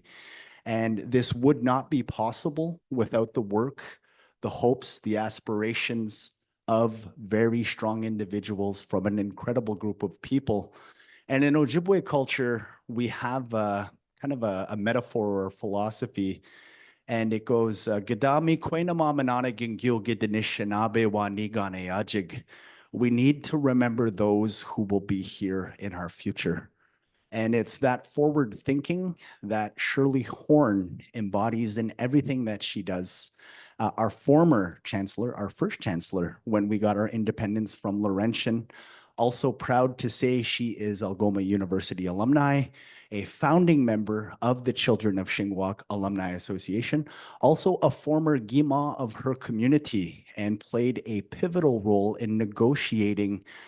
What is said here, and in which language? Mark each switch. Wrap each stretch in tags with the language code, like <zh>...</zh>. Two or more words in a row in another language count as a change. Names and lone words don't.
<en>And this would not be possible without the work, the hopes, the aspirations of very strong individuals from an incredible group of people. And in Ojibwe culture, we have kind of a metaphor or philosophy, and it goes,</en> <oj>"Gadami kwena mamanana gingyo gidinishinabe wa nigane ajig."</oj> <en>We need to remember those who will be here in our future. And it's that forward thinking that Shirley Horn embodies in everything that she does. Our former chancellor, our first chancellor, when we got our independence from Laurentian, also proud to say she is Algoma University alumni, a founding member of the Children of Shingwauk Alumni Association, also a former Gima of her community, and played a pivotal role in negotiating</en>